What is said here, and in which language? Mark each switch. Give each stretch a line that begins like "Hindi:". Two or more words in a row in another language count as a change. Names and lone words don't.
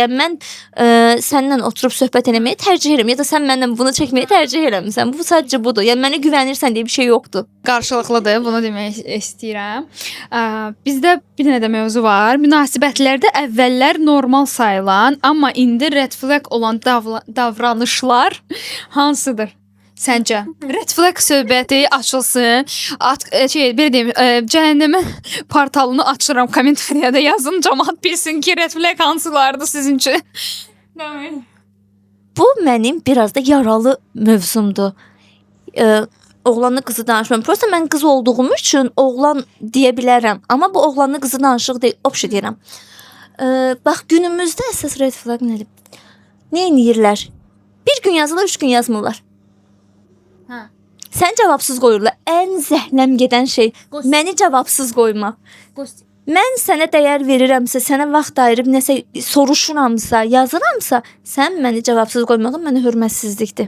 Azerbaijani: Yəni mən səninlə oturub söhbət eləməyi tərcih eləmirəm ya da sən məndən bunu çəkməyi tərcih eləmirsən. Bu sadəcə budur. Yəni mənə güvənirsən deyə bir şey yoxdur. Qarşılıqlıdır, bunu demək istəyirəm. Bizdə bir dənə də mövzu var. Münasibətlərdə əvvəllər normal sayılan, amma indi
English: red flag
Azerbaijani: olan davranışlar hansıdır? Səncə?
English: Red flag
Azerbaijani: söhbəti açılsın. Belə deyim, cəhənnəmin portalını açıram, kommentariyada yazın, cəmaət bilsin ki,
English: red flag
Azerbaijani: hansılardır sizin üçün. Bu mənim biraz da yaralı mövzumdur. Oğlanlı qızı danışmam. Prosta mən qız olduğum üçün oğlan deyə bilərəm. Amma bu oğlanlı qızı danışıq deyil, opşi deyirəm. Bax günümüzdə əsas
English: red flag
Azerbaijani: nədir? Nə edirlər? Bir gün yazırlar, 3 gün yazmırlar. Sən cavabsız qoyurlar. Ən zəhləm gedən şey məni cavabsız qoymaq. Mən sənə dəyər verirəmsə, sənə vaxt ayırıb nəsə soruşuramsa, yazıramsa, sən məni cavabsız qoymağın mənə hörmətsizlikdir.